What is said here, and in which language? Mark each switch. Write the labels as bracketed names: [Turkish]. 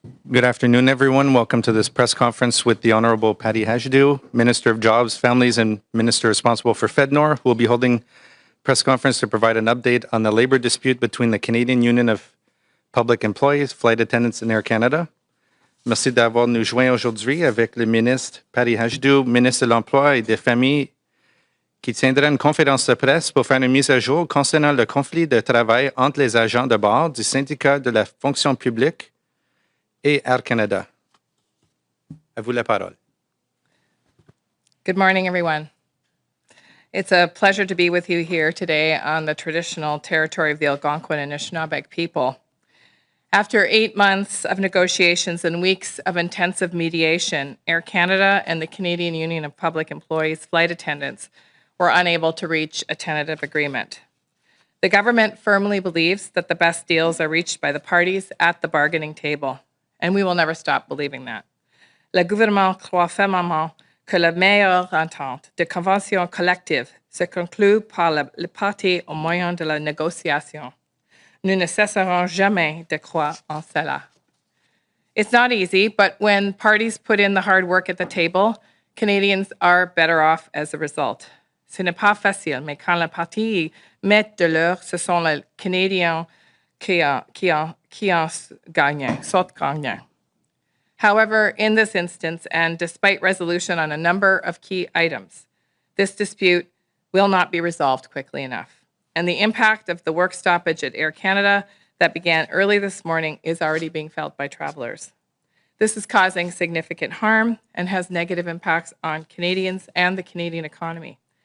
[English] Good afternoon, everyone. Welcome to this press conference with the Honorable Patty Hajdu, Minister of Jobs, Families, and Minister responsible for FedNor, who will be holding press conference to provide an update on the labor dispute between the Canadian Union of Public Employees, Flight Attendants, and Air Canada. [French] Merci d'avoir nous joint aujourd'hui avec le ministre Patty Hajdu, ministre de l'Emploi et des Familles, qui tiendra une conférence de presse pour faire une mise à jour concernant le conflit de travail entre les agents de bord du syndicat de la fonction publique et Air Canada. À vous la parole. [English] Good morning, everyone. It's a pleasure to be with you here today on the traditional territory of the Algonquin and Anishinaabe people. After 8 months of negotiations and weeks of intensive mediation, Air Canada and the Canadian Union of Public Employees flight attendants were unable to reach a tentative agreement. The government firmly believes that the best deals are reached by the parties at the bargaining table, and we will never stop believing that. [French] Le gouvernement croit fermement que la meilleure entente de convention collective se conclut par les parties au moyen de la négociation. Nous ne cesserons jamais de croire en cela. [English] It's not easy, but when parties put in the hard work at the table, Canadians are better off as a result. [French] Ce n'est pas facile, mais quand les parties mettent de l'heure, ce sont les Canadiens qui en gagnent, sortent gagnants. [English] However, in this instance, and despite resolution on a number of key items, this dispute will not be resolved quickly enough. And the impact of the work stoppage at Air Canada that began early this morning is already being felt by travelers. This is causing significant harm and has negative impacts on Canadians and the Canadian economy.